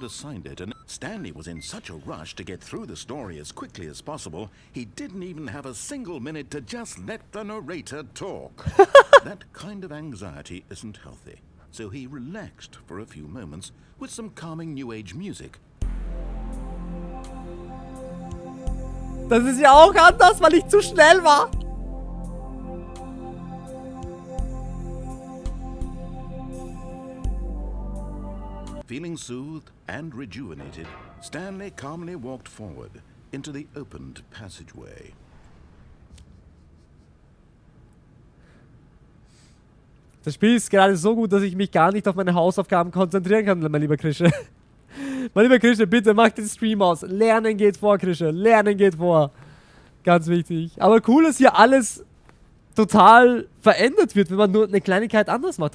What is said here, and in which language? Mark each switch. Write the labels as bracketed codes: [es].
[en] had assigned it, and Stanley was in such a rush to get through the story as quickly as possible, he didn't even have a single minute to just let the narrator talk. That kind of anxiety isn't healthy, so he relaxed for a few moments with some calming New Age music. [de] Das ist ja auch anders, weil ich zu schnell war. [en] Feeling soothed and rejuvenated, Stanley calmly walked forward into the opened passageway. [de] Das Spiel ist gerade so gut, dass ich mich gar nicht auf meine Hausaufgaben konzentrieren kann, mein lieber Krische. Mein lieber Krische, bitte mach den Stream aus. Lernen geht vor, Krische. Lernen geht vor. Ganz wichtig. Aber cool, dass hier alles total verändert wird, wenn man nur eine Kleinigkeit anders macht.